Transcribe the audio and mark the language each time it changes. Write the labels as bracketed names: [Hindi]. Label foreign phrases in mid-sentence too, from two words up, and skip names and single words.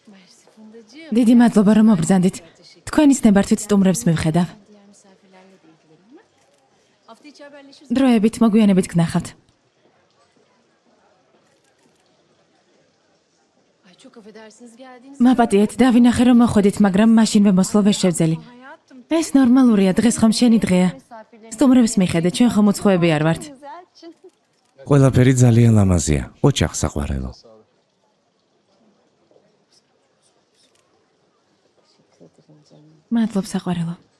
[Turkish] Mersi Fundacığım. [Georgian] დიდი მადლობა რომ მობრძანდით. თქვენის ნებართვით სტუმრებს მივხედავ. [Turkish] Diğer misafirlerle de ilgilenin mi? Hafta içi haberleşiriz. [Georgian] დროებით მოგვიანებით გნახავთ. [Turkish] Ay çok affedersiniz geldiğiniz [Georgian] მაპატიეთ, დავინახე რომ მოხვედით, მაგრამ მაშინვე მოსვლა ვერ შევძელი. [Turkish] hayatım. [Georgian] ეს ნორმალურია, დღეს ხომ შენი დღეა. სტუმრებს მიხედე, ჩვენ ხომ უცხოები არ ვართ. ყველაფერი ძალიან ლამაზია. ოჩახ საყვარელო. მადლობ საყვარელო.